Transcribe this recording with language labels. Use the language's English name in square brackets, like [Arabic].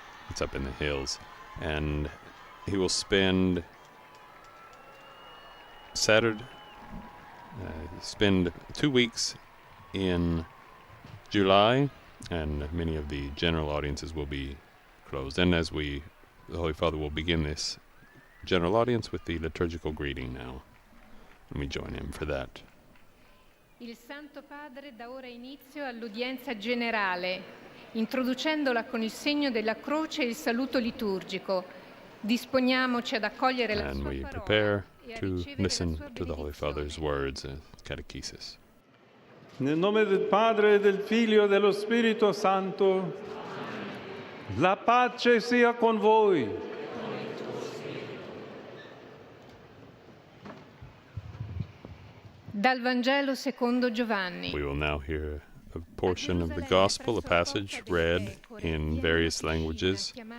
[English] It's up in the hills, and he will spend spend 2 weeks in July, and many of the general audiences will be closed. And the Holy Father will begin this general audience with the liturgical greeting now. Let me join him for that. [Italian] Il Santo Padre dà ora inizio all'udienza generale, introducendola con il segno della croce e il saluto liturgico. Disponiamoci ad accogliere la sua parola. [English] And we prepare to listen to the Holy Father's words and catechesis. [Italian] Nel nome del Padre, del Figlio e dello Spirito Santo, la pace sia con voi. Dal Vangelo secondo Giovanni. [English] We will now hear a portion of the Gospel, a passage read in various languages.